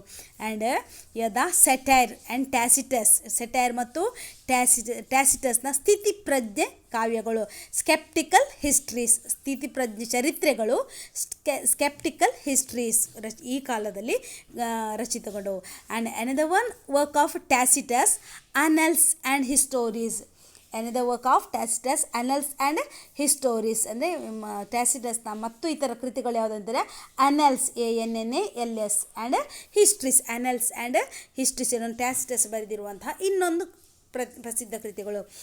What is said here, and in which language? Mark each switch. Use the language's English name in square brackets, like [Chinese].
[Kannada] And ಯದ satire and satire ಮತ್ತು ಟ್ಯಾಸಿಟಸ್ನ ಸ್ಥಿತಿಪ್ರಜ್ಞೆ ಕಾವ್ಯಗಳು, sceptical histories, ಸ್ಥಿತಿಪ್ರಜ್ಞೆ ಚರಿತ್ರೆಗಳು, sceptical histories ಈ ಕಾಲದಲ್ಲಿ ರಚಿತಗೊಂಡವು. [English] And another one work of Tacitus, Annals and Histories. Another work of Tacitus, Annals and Histories. [Kannada] ಅಂದರೆ ಟ್ಯಾಸಿಟಸ್ನ ಮತ್ತು ಇತರ ಕೃತಿಗಳು ಯಾವುದಂದರೆ annals, ANNALS and histories. Annals and histories ಏನೋ ಟ್ಯಾಸಿಟಸ್ ಬರೆದಿರುವಂತಹ ಇನ್ನೊಂದು ಪ್ರಸಿದ್ಧ ಕೃತಿಗಳು.